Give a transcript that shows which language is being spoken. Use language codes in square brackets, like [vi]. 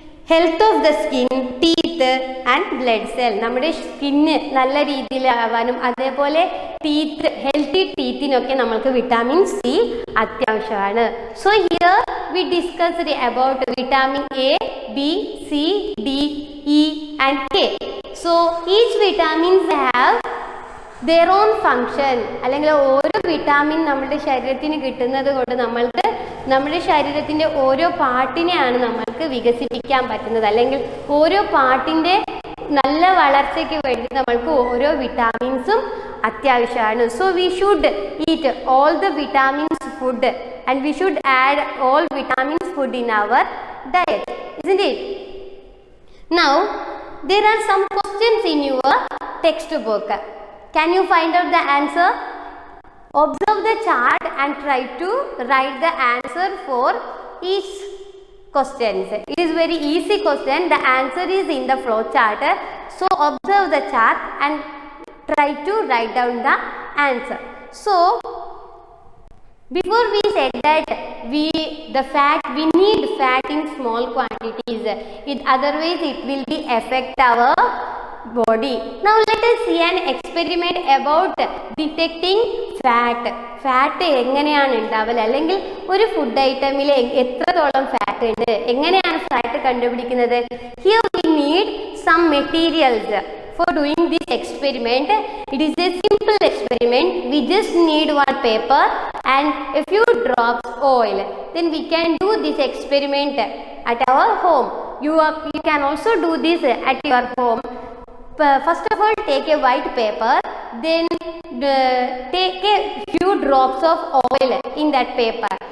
[en] Health of the skin, teeth and blood cell. [ml] നമ്മുടെ skin നല്ല രീതിയിലാവാനും അതേപോലെ ഹെൽത്തി ടീത്തിനൊക്കെ നമ്മൾക്ക് വിറ്റാമിൻ സി അത്യാവശ്യമാണ്. [en] So here we discussed about vitamin A, B, C, D, E and K. So each vitamins have their own function. [ml] അല്ലെങ്കിൽ ഓരോ vitamin നമ്മുടെ ശരീരത്തിന് കിട്ടുന്നത് കൊണ്ട് നമ്മൾക്ക് നമ്മുടെ ശരീരത്തിൻ്റെ ഓരോ പാർട്ടിനെയാണ് നമ്മൾക്ക് വികസിപ്പിക്കാൻ പറ്റുന്നത്. അല്ലെങ്കിൽ ഓരോ പാർട്ടിൻ്റെ നല്ല വളർച്ചയ്ക്ക് വേണ്ടി നമ്മൾക്ക് ഓരോ വിറ്റാമിൻസും അത്യാവശ്യമാണ്. [en] So we should eat all the vitamins food and we should add all vitamins food in our diet, isn't it? Now there are some questions in your textbook. Can you find out the answer? Observe the chart and try to write the answer for each questions. It is very easy question. The answer is in the flow chart. So observe the chart and try to write down the answer. So before we said that we need fat in small quantities. Otherwise it will be affect our body. Now let us see an experiment about detecting fat. [ml] Fat എങ്ങനെയാണ് ഉണ്ടാവൽ, അല്ലെങ്കിൽ ഒരു food ഐറ്റമിൽ എത്രത്തോളം fat ഉണ്ട്, എങ്ങനെയാണ് fat കണ്ടുപിടിക്കുന്നത്? [en] Here we need some materials for doing this experiment. It is a simple experiment. We just need one paper and a few drops oil. Then we can do this experiment at our home. You can also do this at your home. First of all, take a white paper, then take a few drops of oil in that paper.